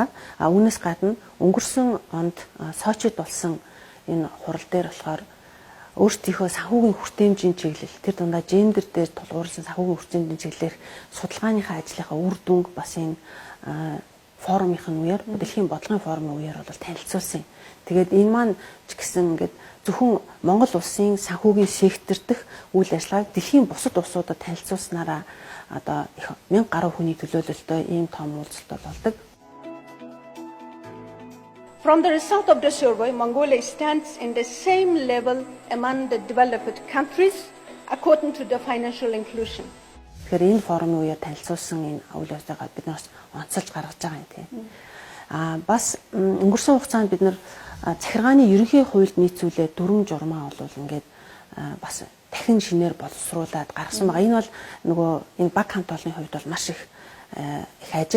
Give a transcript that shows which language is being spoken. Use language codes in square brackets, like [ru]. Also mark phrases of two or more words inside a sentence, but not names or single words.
[mn] Үүнээс гадна өнгөрсөн онд Сочид болсон энэ хурал дээр болохоор өөрсдийнхөө санхүүгийн хүртээмжийн чиглэл тэр дундаа гендер дээр тулгуурласан санхүүгийн хүртээмжийн чиглэлээр судалгааныхаа ажлынхаа үр дүнг бас энэ форумын үеэр дэлхийн бодлогын форумын үеэр бол танилцуулсан. Тэгээд энэ маань ч гэсэн ингээд зөвхөн Монгол улсын санхүүгийн сектор дэх үйл ажиллагааг дэлхийн бусад улсуудад танилцуулснараа одоо их 1000 гаруй хүний төлөөлөлтөй ийм том уулзалт болдог. [en] From the result of the survey, Mongolia stands in the same level among the developed countries according to the financial inclusion. [mn] Тэгэхээр энэ форумын үеэр танилцуулсан энэ үйл ажиллагааг бид нар онцолж гаргаж байгаа юм тийм. Бас өнгөрсөн хугацаанд бид нар захиргааны ерөнхий хуульд нийцүүлээ дүрм журмаа болвол ингээд бас дахин шинээр боловсруулад гаргасан байгаа. Энэ бол нөгөө энэ баг хамт олонны хувьд бол маш их ажил.